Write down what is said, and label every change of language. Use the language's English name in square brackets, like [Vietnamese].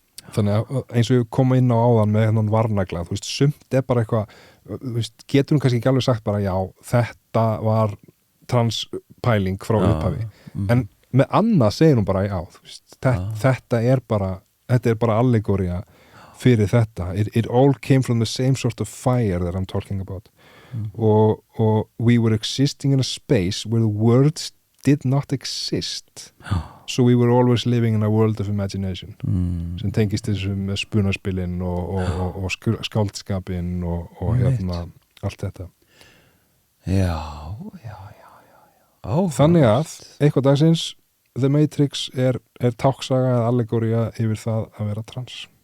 [Icelandic] Þannig að eins og ég kom inn á áðan með hennan varnagla, þú veist, sumt bara eitthvað, þú veist, getur hún kannski ekki alveg sagt bara já, þetta var transpæling frá upphafi en með annað segir hún bara já, þú veist, þetta er bara allegória fyrir þetta. [English] It all came from the same sort of fire that I'm talking about. Og we were existing in a space where the words did not exist. So we were always living in a world of imagination. [Icelandic] Sem tengist þessu með spunaspilin og skáldskapin og hérna allt þetta. Já. Þannig að eitthvað dagsins The Matrix er táksaga eða allegória yfir það að vera trans.